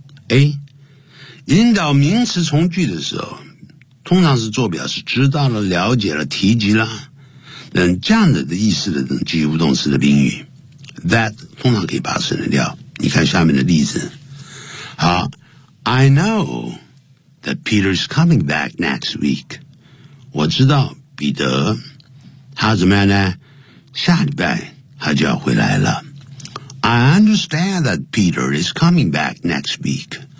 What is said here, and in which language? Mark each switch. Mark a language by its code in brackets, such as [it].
[zh] A， 引导名词从句的时候通常是做表示知道了、了解了、提及了等这样的意思的等及物动词的宾语。 That 通常可以把它省略掉。你看下面的例子。好 [en] ，I know that Peter is coming back next week。 [zh] 我知道彼得他怎么样呢？下礼拜他就要回来了。 [en] I understand that Peter is coming back next week。